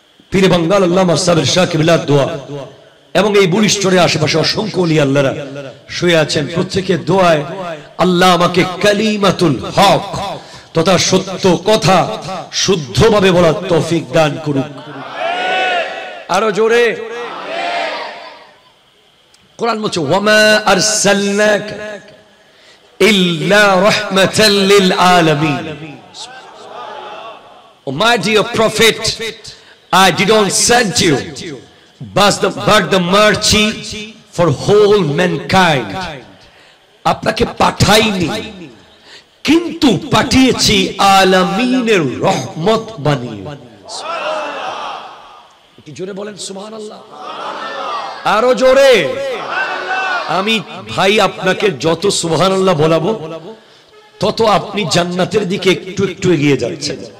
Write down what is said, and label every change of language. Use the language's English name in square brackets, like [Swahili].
[Bangla] পীরে বাঙ্গাল আল্লামা সাবের শাহ কিবলার দোয়া এবং এই বুড়িচরের আশেপাশে অসংখ্য ওলি আল্লাহরা শুয়ে আছেন, প্রত্যেকের দোয়ায় আল্লাহ আমাকে কালিমাতুল হক তথা সত্য কথা শুদ্ধভাবে বলার তৌফিক দান করুক। আরো জোরে কোরআন বলছে [Arabic] ওয়ামা আরসালনাকা ইল্লা রাহমাতাল লিল আলামিন। [English] Oh my dear prophet, I did not send you but the mercy for whole mankind. [Bangla] আপনাকে পাঠাইনি কিন্তু পাঠিয়েছি আলামিনের রহমত বানিয়ে। কি জোরে বলেন সুবহানাল্লাহ, আরো জোরে। আমি ভাই আপনাকে যত সুবহানাল্লাহ বলাবো তত আপনি জান্নাতের দিকে একটু একটু এগিয়ে যাচ্ছেন।